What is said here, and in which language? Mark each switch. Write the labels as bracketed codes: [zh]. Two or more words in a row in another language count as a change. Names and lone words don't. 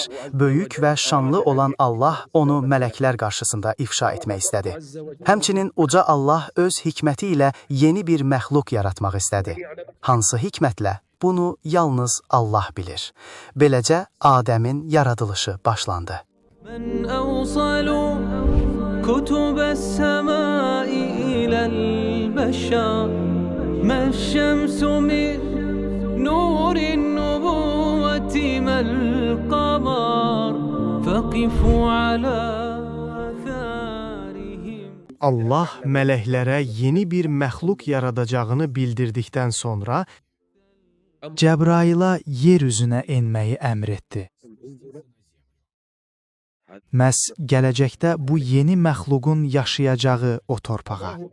[az] Böyük və şanlı olan Allah onu mələklər qarşısında ifşa etmək istədi. Həmçinin uca Allah öz hikməti ilə yeni bir məxluq yaratmaq istədi. Hansı hikmətlə? Bunu yalnız Allah bilir. Beləcə, Adəmin yaradılışı başlandı. [ar] من أوصل كتب السماء إلى البشر ما الشمس من نور النبوة ما القمر فقفوا على آثارهم. [az] Allah mələklərə yeni bir məxluq yaradacağını bildirdikdən sonra Cəbraila yer üzünə enməyi əmr etdi. Məhz gələcəkdə bu yeni məxluqun yaşayacağı o torpağa.